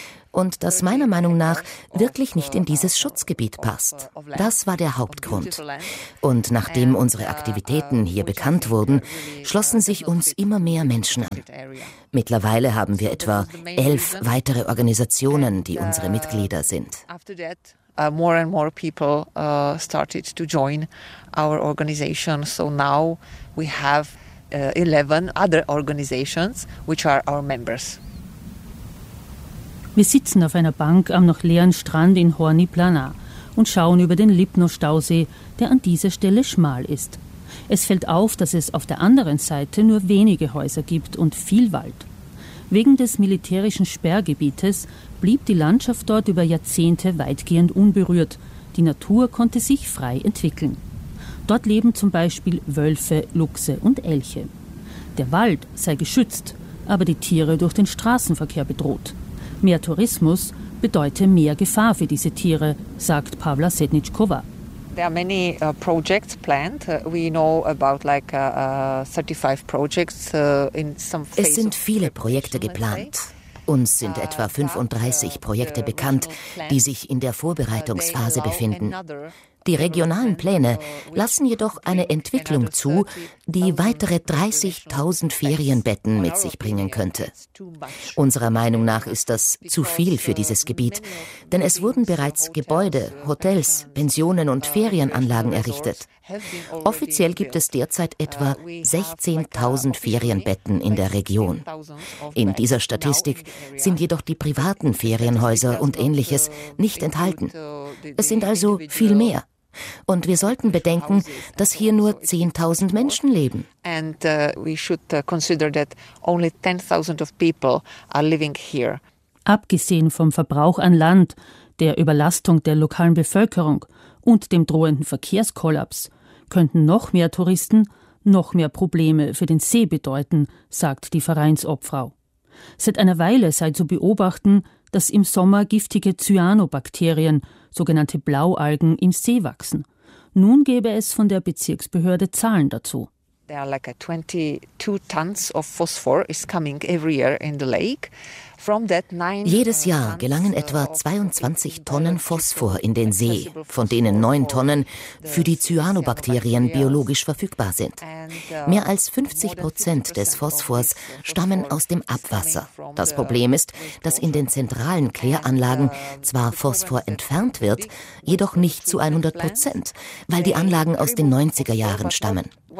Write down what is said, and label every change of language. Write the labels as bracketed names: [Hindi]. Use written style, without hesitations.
[German] Und das meiner Meinung nach wirklich nicht in dieses Schutzgebiet passt. Das war der Hauptgrund. Und nachdem unsere Aktivitäten hier bekannt wurden, schlossen sich uns immer mehr Menschen an. Mittlerweile haben wir etwa 11 weitere Organisationen, die unsere Mitglieder sind. [English] More and more people started to join our organization. So now we have 11 other organizations, which are our members. [German] Wir sitzen auf einer Bank am noch leeren Strand in Horní Plana und schauen über den Lipno-Stausee, der an dieser Stelle schmal ist. Es fällt auf, dass es auf der anderen Seite nur wenige Häuser gibt und viel Wald. Wegen des militärischen Sperrgebietes blieb die Landschaft dort über Jahrzehnte weitgehend unberührt. Die Natur konnte sich frei entwickeln. Dort leben zum Beispiel Wölfe, Luchse und Elche. Der Wald sei geschützt, aber die Tiere durch den Straßenverkehr bedroht. Mehr Tourismus bedeutet mehr Gefahr für diese Tiere, sagt Pavla Sedničková. [English] There are many projects planned. We know about like 35 projects in some phase. [German] Es sind viele Projekte geplant. Uns sind etwa 35 Projekte bekannt, die sich in der Vorbereitungsphase befinden. Die regionalen Pläne lassen jedoch eine Entwicklung zu, die weitere 30.000 Ferienbetten mit sich bringen könnte. Unserer Meinung nach ist das zu viel für dieses Gebiet, denn es wurden bereits Gebäude, Hotels, Pensionen und Ferienanlagen errichtet. Offiziell gibt es derzeit etwa 16.000 Ferienbetten in der Region. In dieser Statistik sind jedoch die privaten Ferienhäuser und Ähnliches nicht enthalten. Es sind also viel mehr. Und wir sollten bedenken, dass hier nur 10.000 Menschen leben. [English] And we should consider that only 10.000 of people are living here. [German] Abgesehen vom Verbrauch an Land, der Überlastung der lokalen Bevölkerung und dem drohenden Verkehrskollaps könnten noch mehr Touristen noch mehr Probleme für den See bedeuten, sagt die Vereinsobfrau. Seit einer Weile sei zu beobachten, dass im Sommer giftige Cyanobakterien, sogenannte Blaualgen, im See wachsen. Nun gäbe es von der Bezirksbehörde Zahlen dazu. [English] There are like 22 tons of phosphor is coming every year in the lake. [German] Jedes Jahr gelangen etwa 22 Tonnen Phosphor in den See, von denen 9 Tonnen für die Cyanobakterien biologisch verfügbar sind. Mehr als 50% des Phosphors stammen aus dem Abwasser. Das Problem ist, dass in den zentralen Kläranlagen zwar Phosphor entfernt wird, jedoch nicht zu 100%, weil die Anlagen aus den 90er Jahren stammen.